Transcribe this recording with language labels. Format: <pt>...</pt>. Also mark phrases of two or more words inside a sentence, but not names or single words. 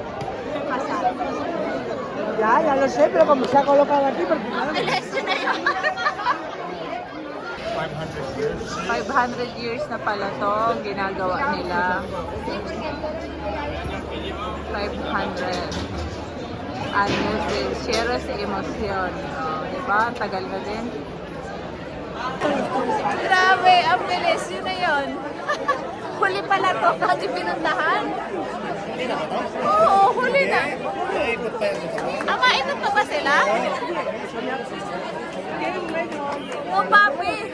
<es>¿Qué pasa? Ya lo sé, pero como se ha colocado aquí, porque claro,</es> <tl>500 years na pala to ang ginagawa nila.</tl> <es>500 años de cierres y emoción.</es> <tl>Oh, diba? Tagal na din. Grabe, ang bilis. Yun na yun. Huli pala to. Kasi pinuntahan. Oo, huli na. Ikot pa ba sila? Oh, papi.</tl>